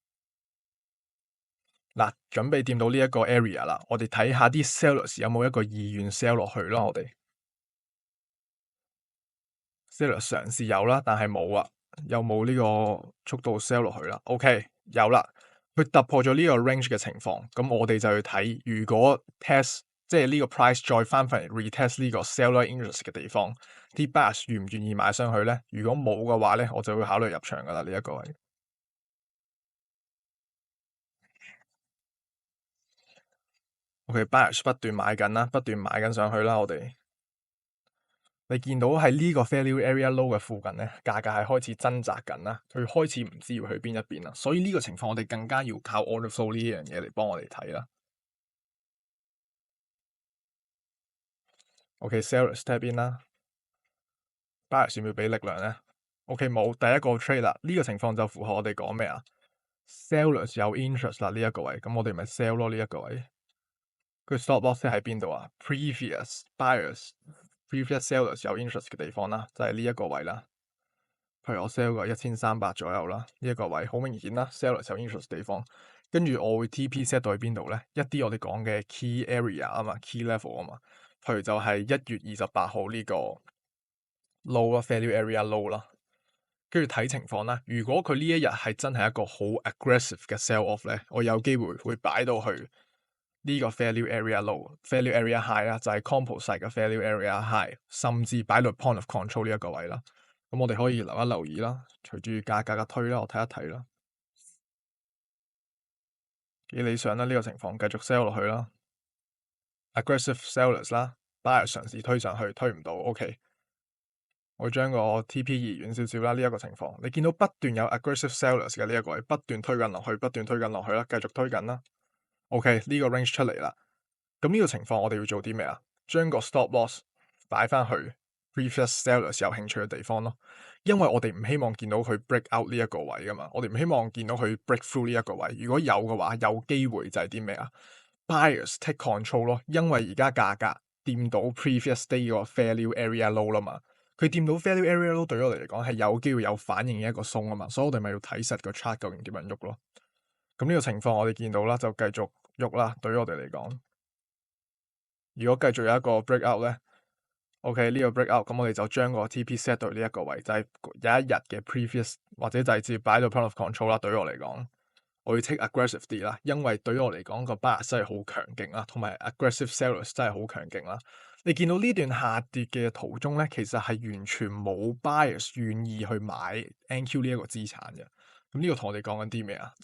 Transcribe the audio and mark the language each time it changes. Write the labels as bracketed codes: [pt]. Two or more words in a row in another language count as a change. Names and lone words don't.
[yue] 嗱，準備掂到呢一個 area 啦，我哋睇下啲 sellers 有冇一個意願 sell 落去咯，我哋。seller 嘗試有啦，但係冇啊，有冇呢個速度 sell 落去啦？OK，有啦，佢突破咗呢個 range 嘅情況，咁我哋就去睇，如果 test 即係呢個 price 再翻返嚟 retest 呢個 [en] seller interest [yue] 嘅地方，啲 buyers 願唔願意買上去咧？如果冇嘅話咧，我就會考慮入場噶啦呢一個位。OK，buyers 不斷買緊啦，不斷買緊上去啦，我哋你見到喺呢個 [en] value area low [yue] 嘅附近咧，價格係開始掙扎緊啦，佢開始唔知要去邊一邊啦，所以呢個情況我哋更加要靠 [en] order flow [yue] 呢樣嘢嚟幫我哋睇啦。OK， [en] sellers step in [yue] 啦，buyers 要唔要俾力量咧？OK，冇第一個 trade 啦，呢個情況就符合我哋講咩啊？sellers 有 interest 啦呢一個位，咁我哋咪 sell 咯呢一個位。佢 [en] stop loss [yue] 喺邊度啊 ？ [en] previous buyers、previous sellers [yue] 有 interest 嘅地方啦，就係呢一個位啦。譬如我 sell 個1300左右啦，呢一個位好明顯啦，sellers 有 interest 地方。跟住我會 [en] TP set [yue] 到去邊度咧？一啲我哋講嘅 [en] key area [yue] 啊嘛， [en] key level [yue] 啊嘛。譬如就係1月28號呢個 low 啦 ， [en] value area low [yue] 啦。跟住睇情況啦。如果佢呢一日係真係一個好 aggressive 嘅 [en] sell off [yue] 咧，我有機會擺到去呢個 [en] value area low、value area high [yue] 啦，就係 composite 嘅 [en] value area high， [yue] 甚至擺到 [en] point of control [yue] 呢一個位啦。咁我哋可以留意啦，隨住價格嘅推啦，我睇一睇啦，幾理想啦呢個情況，繼續 sell 落去啦。 [en] aggressive sellers [yue] 啦，buyer 嘗試推上去，推唔到，OK。我將個 TP 移遠少少啦，呢一個情況，你見到不斷有 [en] aggressive sellers [yue] 嘅呢一個位，不斷推緊落去，不斷推緊落去啦，繼續推緊啦。OK，呢個 range 出嚟啦。咁呢個情況我哋要做啲咩啊？將個 [en] stop loss [yue] 擺翻去 previous sellers 有興趣嘅地方咯，因為我哋唔希望見到佢 [en] break out [yue] 呢一個位噶嘛，我哋唔希望見到佢 [en] break through [yue] 呢一個位。如果有嘅話，有機會就係啲咩啊 ？ [en] Buyers take control [yue] 咯，因為而家價格掂到 [en] previous day [yue] 個 [en] value area low [yue] 啦嘛，佢掂到 [en] value area low [yue] 對於我哋嚟講係有機會有反應嘅一個鬆啊嘛，所以我哋咪要睇實個 chart 究竟點樣喐咯。咁呢個情況我哋見到啦，就繼續喐啦。對於我哋嚟講，如果繼續有一個 [en] break out [yue] 咧，OK 呢個 [en] break out， [yue] 咁我哋就將個 [en] TP set [yue] 到呢一個位，就係有一日嘅 previous 或者就係直接擺到 [en] point of control [yue] 啦。對於我嚟講，我要 [en] take aggressive [yue] 啲啦，因為對於我嚟講個 buyer 真係好強勁啦，同埋 [en] aggressive sellers [yue] 真係好強勁啦。你見到呢段下跌嘅途中咧，其實係完全冇 buyers 願意去買 NQ 呢一個資產嘅。咁呢個同我哋講緊啲咩啊？